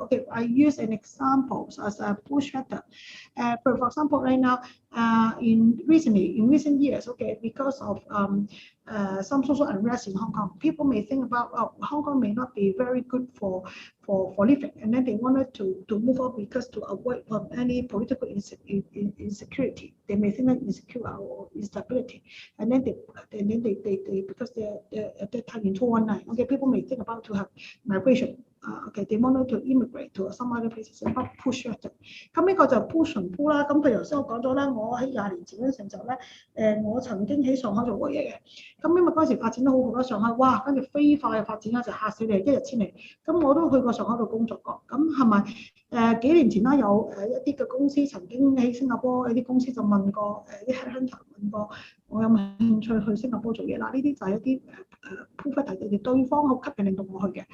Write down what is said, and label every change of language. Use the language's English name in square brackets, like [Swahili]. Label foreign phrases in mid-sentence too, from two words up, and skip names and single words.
[English] Okay, I use an example as a push factor. For example, right now, in recent years, okay, because of some social unrest in Hong Kong, people may think about Hong Kong may not be very good for living, and then they wanted to move out because to avoid any political insecurity. They may think that insecure or instability, and then they because they're at that time in 2019, okay, people may think about to have migration. Okay, they wanted to immigrate to some other places, about push factor。 [Cantonese] 咁呢個就 push 同 pull 啦。咁譬如頭先我講咗啦，我喺20年前嗰陣時候咧，我曾經喺上海做過嘢嘅。咁因為嗰陣時發展得好好啦，上海哇，跟住飛快嘅發展啦，就嚇死你，一日千里。咁我都去過上海度工作過。咁係咪幾年前啦，有一啲嘅公司曾經喺新加坡有啲公司就問過啲 headhunter 問過我有冇興趣去新加坡做嘢啦？呢啲就係一啲 [English] pull factor， [Cantonese] 對方好吸引令到我去嘅。